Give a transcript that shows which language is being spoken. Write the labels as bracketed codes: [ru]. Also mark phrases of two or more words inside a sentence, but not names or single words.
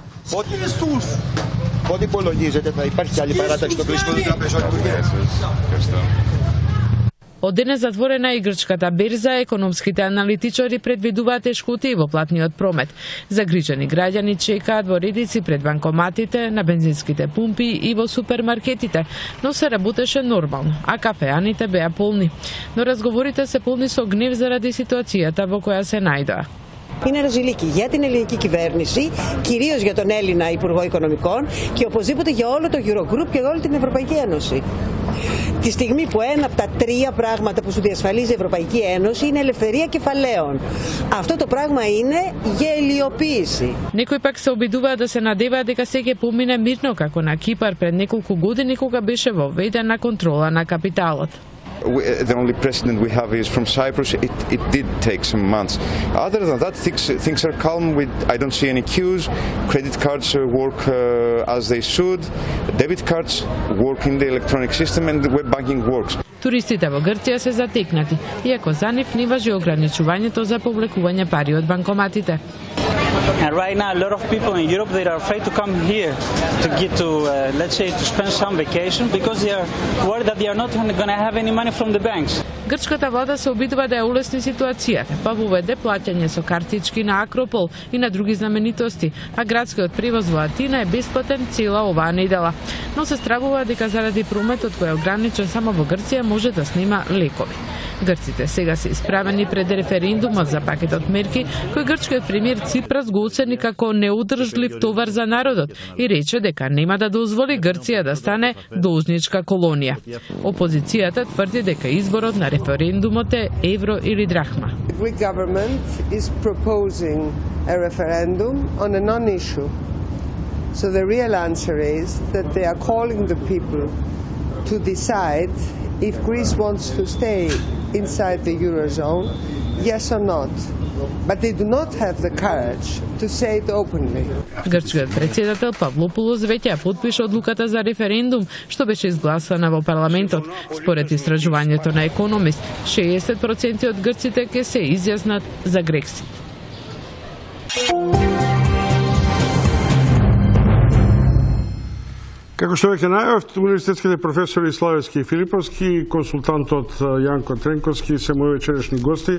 [mk] Од денес затворена и грчката берза, економските аналитичари предвидуваат тешкотии во платниот промет. Загрижени граѓани чекаат во редици пред банкоматите, на бензинските пумпи и во супермаркетите, но се работеше нормално, а кафеаните беа полни. Но разговорите се полни со гнев заради ситуацијата во која се најдоа. [el] Είναι ρεζιλίκη για την ελληνική κυβέρνηση, κυρίως για τον Έλληνα Υπουργό Οικονομικών και οπωσδήποτε για όλο το Eurogroup και όλη την Ευρωπαϊκή Ένωση. Τη στιγμή που ένα από τα 3 πράγματα που σου διασφαλίζει η Ευρωπαϊκή Ένωση είναι ελευθερία κεφαλαίων. Αυτό το πράγμα είναι γελιοποίηση. [mk] Некои пак се обидуваат да се надеваат дека се ќе помине мирно како на Кипар пред неколку години кога беше воведена контрола на капиталот. [en] The only precedent we have is from Cyprus. It did take some months. Other than that, things are calm. I don't see any queues. Credit cards work as they should. Debit cards work in the electronic system and the web banking works. [mk] Туристите во Грција се затекнати, иако за нив не важи ограничувањето за повлекување пари од банкоматите. [en] And right now, a lot of people in Europe, they are afraid to come here to get to, let's say, to spend some vacation because they are worried that they are not going to have any money from the banks. [mk] Грчката влада се обидува да ја улесни ситуацијата, па воведе плаќање со картички на Акропол и на други знаменитости, а градскиот превоз во Атина е бесплатен цела оваа недела. Но се стравува дека заради прометот кој е ограничен само во Грција може да снима лекови. Грците сега се исправени пред референдумот за пакетот мерки, кој грчкиот премиер Ципрас го оцени како неудржлив товар за народот и рече дека нема да дозволи Грција да стане должничка колонија. Опозицијата тврди дека изборот на референдумот е евро или драхма. [en] The Greek government is proposing a referendum on a non-issue. So the real answer is that they are calling the people to decide if Greece wants to stay inside the Eurozone, yes or not. But they do not have the courage to say it openly. [mk] Грчкиот председател Павлопулос веќе ја потпиша одлуката за референдум, што беше изгласана во парламентот. Според истражувањето на Економист, 60% од грците ќе се изјаснат за Грексит. Како што веќе најавив, универзитетските професори Славевски и Филиповски и консултантот Јанко Тренковски се мои вечерешни гости.